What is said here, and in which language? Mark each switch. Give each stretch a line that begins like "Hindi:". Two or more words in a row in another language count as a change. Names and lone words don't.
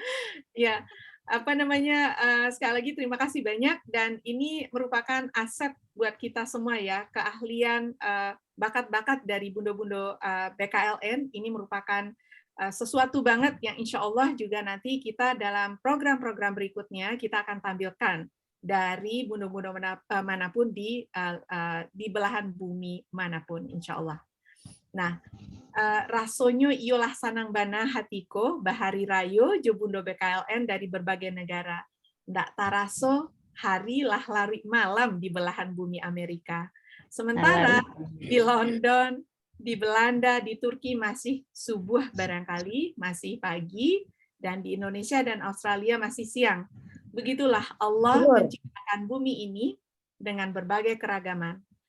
Indonesian: Ya, apa namanya, sekali lagi terima kasih banyak, dan ini merupakan aset buat kita semua ya, keahlian, bakat-bakat dari bundo-bundo BKLN ini merupakan sesuatu banget yang insya Allah juga nanti kita dalam program-program berikutnya kita akan tampilkan dari bundo-bundo manapun di belahan bumi manapun insya Allah. Nah,
Minangkabau: rasonyo iolah sanang bana hatiko bahari rayo jo bundo BKLN dari berbagai negara. Ndak taraso hari lah lari malam di belahan bumi Amerika.
Indonesian: Sementara di London, di Belanda, di Turki masih subuh barangkali, masih pagi, dan di Indonesia dan Australia masih siang. Begitulah Allah menciptakan bumi ini dengan berbagai keragaman.